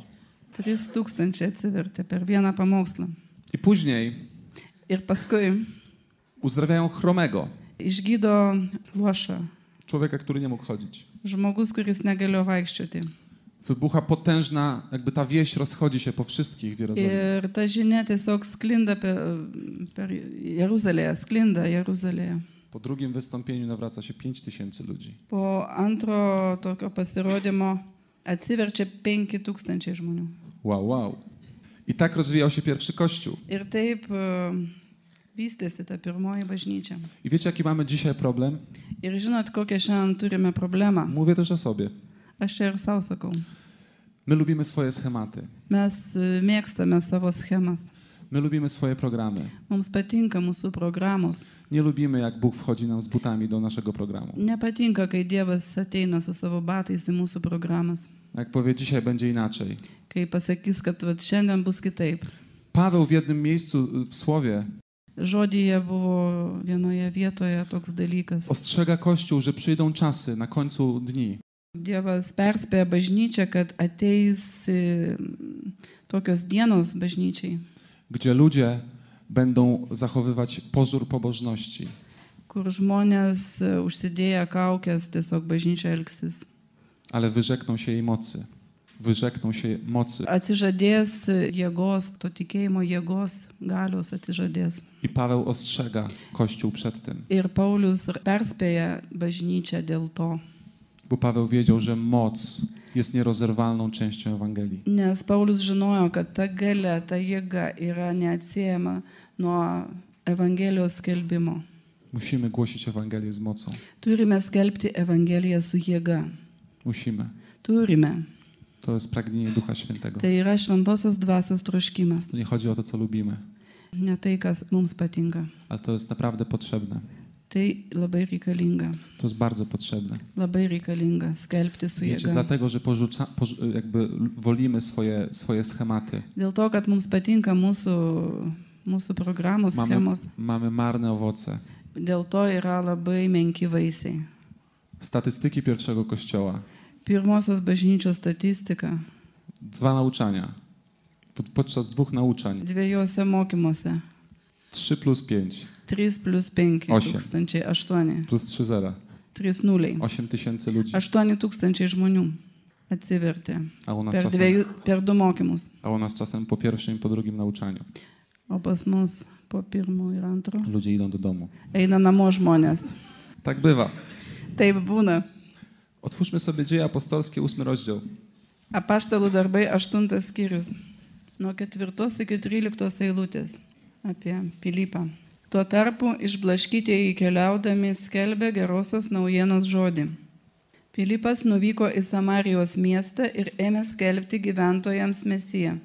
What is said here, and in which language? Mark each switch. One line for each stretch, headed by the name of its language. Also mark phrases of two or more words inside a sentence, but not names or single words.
Lithuanian: 3000 atsivertė per vieną pamokslą.
Polish: I później
Lithuanian: Ir paskui
Polish: uzdrawiają chromego,
Lithuanian: išgydo luošą.
Polish: człowieka, który nie mógł chodzić.
Lithuanian: Žmogus, kuris negalėjo vaikščioti.
Polish: Wybucha potężna, jakby ta wieś rozchodzi się po wszystkich w Jerozolimie.
Lithuanian: Ir ta žinia tiesiog sklinda per Jeruzalėje, sklinda Jeruzalėje.
Polish: Po drugim wystąpieniu nawraca się 5000 ludzi.
Lithuanian: Po antro tokio pasirodymo atsiverčia 5000 žmonių. Wow, wow.
Polish: I tak rozwijał się pierwszy kościół.
Lithuanian: Ir taip vystėsi ta pirmoji bažnyčia.
Polish: I wiecie, jaki mamy dzisiaj problem?
Lithuanian: Ir žinot, kokią šiandien turime problemą.
Polish: Mówię też o sobie.
Lithuanian: Aš čia ir savo sakau.
Polish: My lubimy swoje schematy.
Lithuanian: Mes mėgstame savo schemas.
Polish: My lubimy swoje programy.
Lithuanian: Mums patinka mūsų programos.
Polish: Nie lubimy, jak Bóg wchodzi nam z butami do naszego programu.
Lithuanian: Nepatinka, kai Dievas ateina su savo batais į mūsų programas.
Polish: Jak powie, dzisiaj będzie inaczej.
Lithuanian: Kai pasakys, kad vat, šiandien bus kitaip.
Polish: Paweł w jednym miejscu w słowie
Lithuanian: Žodyje buvo vienoje vietoje toks dalykas.
Polish: ostrzega Kościół, że przyjdą czasy na końcu dni,
Lithuanian: Dievas perspėja bažnyčią, kad ateis tokios dienos bažnyčiai,
Polish: gdzie ludzie będą zachowywać pozór pobożności,
Lithuanian: kur žmonės užsidėję kaukės tiesiog bažnyčia elgsis.
Polish: ale wyrzekną się jej mocy. Wyrzekną się mocy.
Lithuanian: Atsižadės jėgos, to tikėjimo jėgos, galios atsižadės.
Polish: I Paweł ostrzega Kościół przed tym,
Lithuanian: Ir Paulius perspėja bažnyčią dėl to.
Polish: bo Paweł wiedział, że moc jest nierozerwalną częścią Ewangelii.
Lithuanian: Nes Paulius žinojo, kad ta galia, ta jėga yra neatsiejama nuo Evangelijos skelbimo.
Polish: Musimy głosić Ewangelię z mocą.
Lithuanian: Turime skelbti Evangeliją su jėga.
Polish: Musimy.
Lithuanian: Turime.
Polish: To jest pragnienie Ducha Świętego.
Lithuanian: Tai yra šventosios dvasios troškimas.
Polish: To nie chodzi o to, co lubimy,
Lithuanian: Ne tai, kas mums patinka.
Polish: ale to jest naprawdę potrzebne.
Lithuanian: Tai labai reikalinga.
Polish: To jest bardzo potrzebne.
Lithuanian: Labai reikalinga skelbti su
Polish: Wiecie,
Lithuanian: jėga.
Polish: dlatego, że jakby wolimy swoje schematy.
Lithuanian: Dėl to, kad mums patinka mūsų programos schemos,
Polish: Mamy marne owoce.
Lithuanian: dėl to yra labai menki vaisiai.
Polish: Statystyki pierwszego kościoła.
Lithuanian: Pirmosios bažnyčios statistika
Polish: 2 nauczania. Podczas 2 nauczań.
Lithuanian: dviejose mokymuose
Polish: 3 plus 5
Lithuanian: 3 plus 5
Polish: 8.
Lithuanian: 8
Polish: plus 3 0.
Lithuanian: 3 nuliai
Polish: 8000 ludzi.
Lithuanian: 8000 žmonių atsivertė
Polish: A u nas
Lithuanian: per 2 mokymus.
Polish: czasem po pierwszym i po drugim nauczaniu.
Lithuanian: O pas mus po pirmo ir antro
Polish: Ludzie idą do domu.
Lithuanian: eina namo žmonės.
Polish: Tak bywa.
Lithuanian: Taip būna.
Polish: Otwórzmy sobie Dzieje Apostolskie, 8 rozdział.
Lithuanian: Apaštalų darbai 8 skyrius. Nuo 4 iki 13 eilutės apie Pilypą. Tuo tarpu išblaškytieji keliaudami skelbė gerosios naujienos žodį. Pilypas nuvyko į Samarijos miestą ir ėmė skelbti gyventojams Mesiją.